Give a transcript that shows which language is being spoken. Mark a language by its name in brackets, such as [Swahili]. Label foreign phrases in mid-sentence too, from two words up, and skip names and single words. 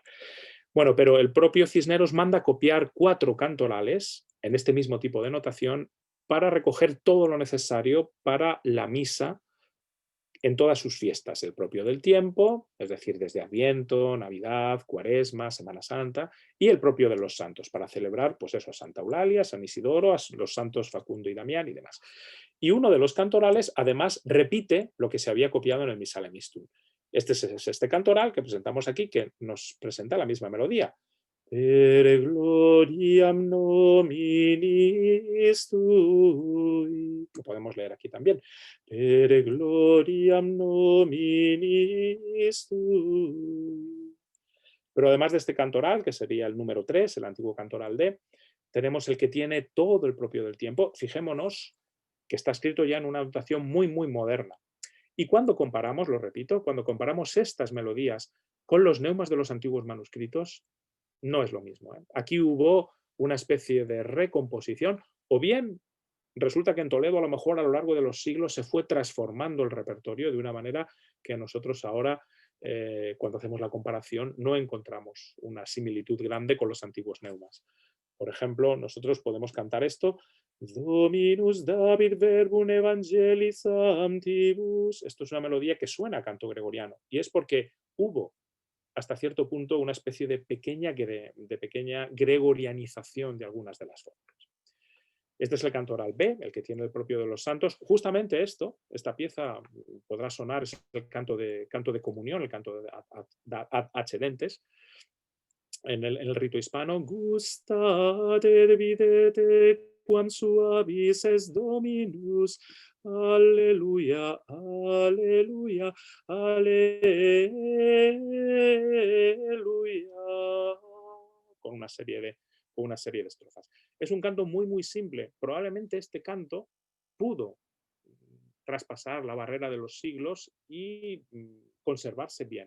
[Spanish] Bueno, pero el propio Cisneros manda copiar 4 cantorales en este mismo tipo de notación para recoger todo lo necesario para la misa en todas sus fiestas, el propio del tiempo, es decir, desde Adviento, Navidad, Cuaresma, Semana Santa, y el propio de los santos, para celebrar, pues eso, a Santa Eulalia, San Isidoro, a los santos Facundo y Damián y demás. Y uno de los cantorales, además, repite lo que se había copiado en el Missale Mistum. Este es este cantoral que presentamos aquí, que nos presenta la misma melodía. [Latin] Per gloriam nominis tui. [Spanish] Lo podemos leer aquí también. [Latin] Per gloriam nominis tui. [Spanish] Pero además de este cantoral, que sería el número 3, el antiguo cantoral D, tenemos el que tiene todo el propio del tiempo. Fijémonos que está escrito ya en una notación muy, muy moderna. Y cuando comparamos, lo repito, cuando comparamos estas melodías con los neumas de los antiguos manuscritos, no es lo mismo, ¿eh? Aquí hubo una especie de recomposición, o bien resulta que en Toledo a lo mejor a lo largo de los siglos se fue transformando el repertorio de una manera que nosotros ahora, cuando hacemos la comparación, no encontramos una similitud grande con los antiguos neumas. Por ejemplo, nosotros podemos cantar esto, [Latin] Dominus David verbum evangelii sanctibus. [Spanish] Esto es una melodía que suena a canto gregoriano, y es porque hubo hasta cierto punto una especie de pequeña gregorianización de algunas de las formas. Este es el cantoral B, el que tiene el propio de los santos. Justamente esta pieza podrá sonar, es el canto de comunión, el canto de ad accedentes. En el rito hispano, [Latin] gustate et videte quam suavis es Dominus, [Spanish] aleluya, aleluya, aleluya, con una serie de estrofas. Es un canto muy, muy simple. Probablemente este canto pudo traspasar la barrera de los siglos y conservarse bien.